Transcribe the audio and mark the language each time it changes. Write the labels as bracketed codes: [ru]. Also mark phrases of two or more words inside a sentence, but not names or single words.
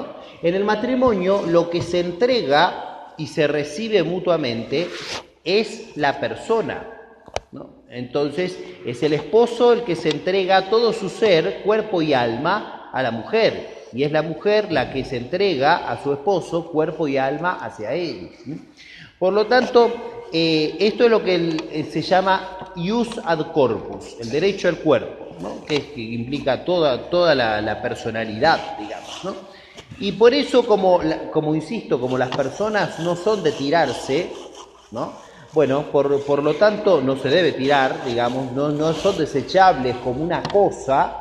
[es] En el matrimonio lo que se entrega y se recibe mutuamente es la persona, ¿no? Entonces es el esposo el que se entrega todo su ser, cuerpo y alma a la mujer, y es la mujer la que se entrega a su esposo, cuerpo y alma hacia él. Por lo tanto, esto es lo que se llama [la] ius ad corpus, [es] el derecho al cuerpo, ¿no?, que implica toda la personalidad, digamos, ¿no? Y por eso, como insisto, como las personas no son de tirarse, ¿no?, bueno, por lo tanto no se debe tirar, digamos, no son desechables como una cosa.